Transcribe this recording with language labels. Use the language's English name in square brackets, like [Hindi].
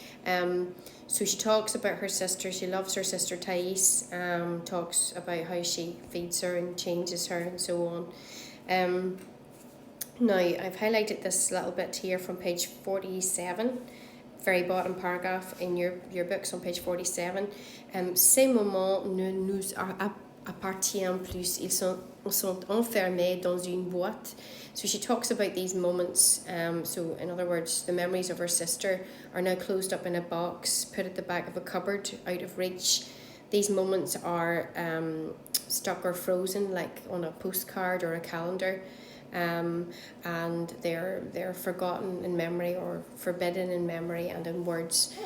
[English] So she talks about her sister. She loves her sister Thais, talks about how she feeds her and changes her and so on. Now, I've highlighted this little bit here from page 47, very bottom paragraph in your books on page 47. [French] Ces moments ne nous appartiennent plus, ils sont enfermés dans une boîte. [English] So she talks about these moments, so in other words, the memories of her sister are now closed up in a box, put at the back of a cupboard, out of reach. These moments are stuck or frozen, like on a postcard or a calendar. And they're forgotten in memory, or forbidden in memory and in words.